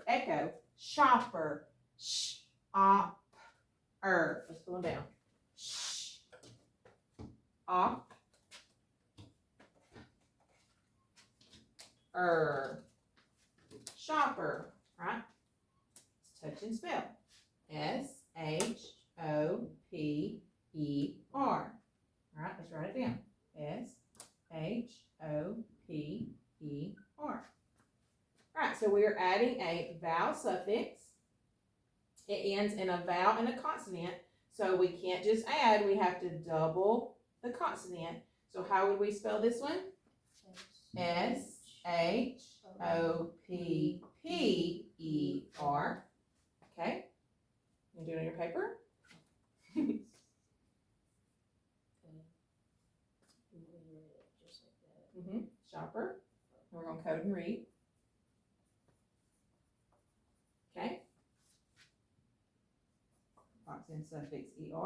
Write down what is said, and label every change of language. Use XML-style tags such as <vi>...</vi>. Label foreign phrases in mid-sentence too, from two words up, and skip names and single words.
<en>Echo. Shopper. Sh-op-er. Let's pull them down. Sh-op-er. Shopper. Right? Let's touch and spell. S-H-O-P-E-R. All right, let's write it down. S-H-O-P-E-R. All right, so we are adding a vowel suffix. It ends in a vowel and a consonant, so we can't just add, we have to double the consonant. So how would we spell this one? S-H-O-P-P-E-R. Okay, you do it on your paper? Just like that. Shopper. And we're going to code and read. Okay. Box in suffix ER.</en>